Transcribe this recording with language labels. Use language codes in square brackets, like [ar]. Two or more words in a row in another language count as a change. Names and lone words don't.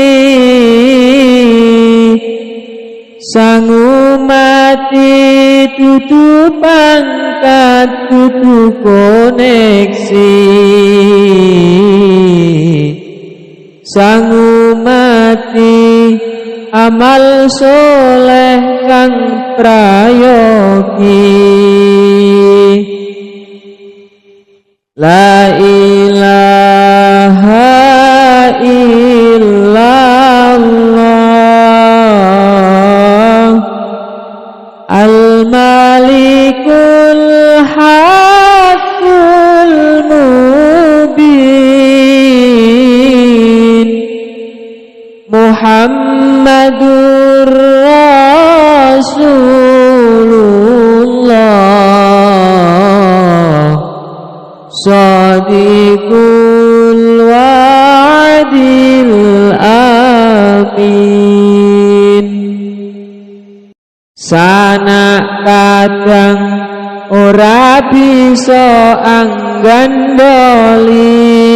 [jv] sangu mati dudu pangkat dudu koneksi sangu mati amal soleh kang prayogi [ar] لا إله إلا الله الملك الحق المبين محمد رسول الله صادق الوعد الأمين [jv] sanak kadang ora bisa anggandoli,